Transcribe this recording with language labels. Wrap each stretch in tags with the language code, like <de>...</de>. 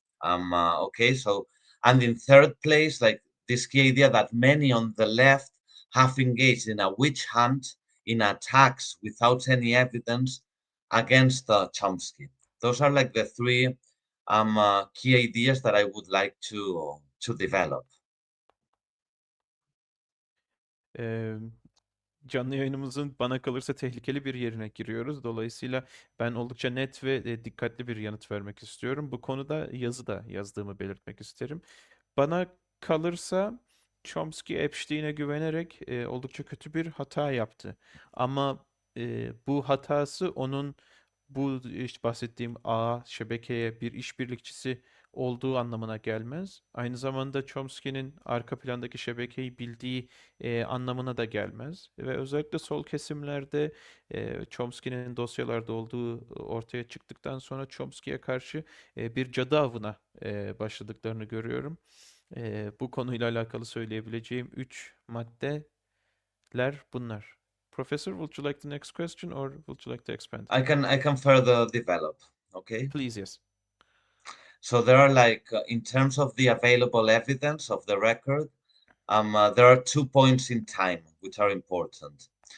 <en>Okay, so, and in third place, like this key idea that many on the left have engaged in a witch hunt, in attacks without any evidence against Chomsky. Those are like the three key ideas that I would like to develop.</en> <tr>Ee, Canlı yayınımızın bana kalırsa tehlikeli bir yerine giriyoruz. Dolayısıyla ben oldukça net ve dikkatli bir yanıt vermek istiyorum. Bu konuda yazıda yazdığımı belirtmek isterim. Bana kalırsa Chomsky Epstein'e güvenerek oldukça kötü bir hata yaptı. Ama bu hatası onun bu işte bahsettiğim ağ, şebekeye bir işbirlikçisi olduğu anlamına gelmez. Aynı zamanda Chomsky'nin arka plandaki şebekeyi bildiği anlamına da gelmez. Ve özellikle sol kesimlerde Chomsky'nin dosyalarda olduğu ortaya çıktıktan sonra Chomsky'ye karşı bir cadı avına başladıklarını görüyorum. Bu konuyla alakalı söyleyebileceğim 3 maddeler bunlar.</tr> <en>Professor, would you like the next question or would you like to expand? I can further develop. Okay. Please, yes. So there are like, in terms of the available evidence of the record, there are 2 points in time which are important.</en>